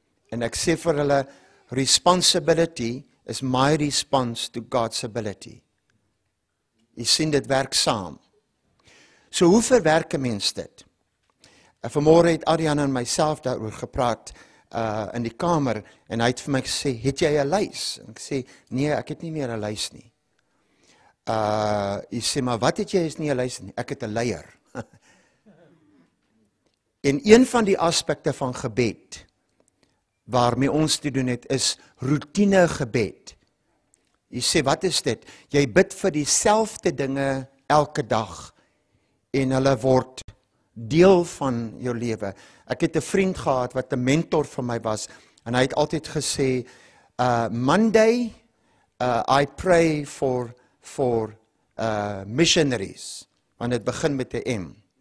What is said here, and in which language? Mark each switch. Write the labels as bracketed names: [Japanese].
[Afrikaans] En ek sê vir hulle, [English] responsibility is my response to God's ability. [Afrikaans] Jy sien, dit werk saam. So hoe verwerk 'n mens dit? Vanmôre het Adrian en myself daaroor gepraat in die kamer, en hy het vir my gesê, het jy 'n lys? En ek sê, nee, ek het nie meer 'n lys nie. Hy sê, maar wat het jy is nie 'n lys nie? Ek het 'n leier. En een van die aspekte van gebed, waarmee ons te doen het, is routine gebed. Jy sê, wat is dit? Jy bid vir dieselfde dinge elke dag, en hulle word deel van jou lewe. Ek het 'n vriend gehad wat 'n mentor vir my was, en hy het altyd gesê, [English] Monday, I pray for missionaries, [Afrikaans] want dit begin met 'n M.